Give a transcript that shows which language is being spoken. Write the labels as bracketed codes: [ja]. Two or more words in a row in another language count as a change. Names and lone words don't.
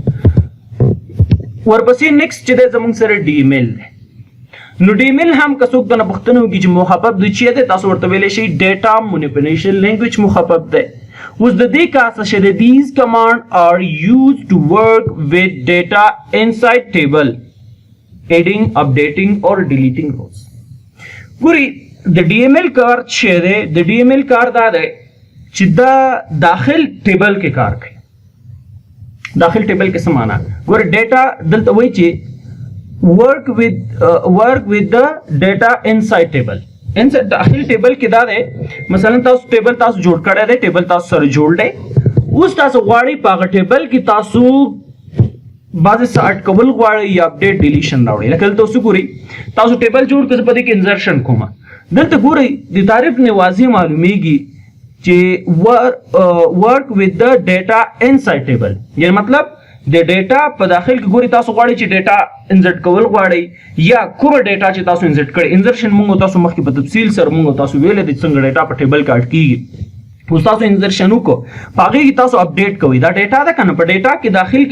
[ps] ورپسې نیکسټ چې دی زموږ سره DML دی نو DML هم که څوک دنه پوښتنه وکړي چې مخفف د چی دی تاسو ورته ویلی شئ [en] data manipulation language [ps] مخفف دی اوس د دې کار څه شی دی [en] these command are used to work with data inside table adding updating or deleting rows [ps] ګوري د DML کار چې دی د DML کار دا دی چې دا داخل ټیبل کې کار کوي داخل ټیبل کې څه معنا ګوري ډیټا دلته وایي چې [en] work with the data inside table inside [ps] داخل ټیبل کې دا دی مثلا تاسو ټیبل تاسو جوړ کړی دی ټیبل تاسو سره جوړ دی اوس تاسو غواړئ په هغه ټیبل کې تاسو بعضې څه اټکول غواړئ یا [en] update deletion [ps] راوړئ لکه دلته اوس ګورئ تاسو ټیبل جوړ کړئ په دې کې انزرشن کومه دلته ګورئ د تعریف نه واضح معلومیږي چې [en] work with the data inside table [ps] یعنی مطلب د ډیټا په داخل کې ګوري تاسو غواړئ چې [en] data insert [ps] کول غواړئ یا کومه ډیټا چې تاسو انزرټ کړئ انزرشن موږ تاسو مخکې په تفصیل سره موږ تاسو ویلې د څنګه ډیټا په ټیبل کې اډ کیږي اوس تاسو انزرشن وکړو په هغې کې تاسو اپډیټ کوئ دا ډیټا ده که نه په ډیټا کې داخل کې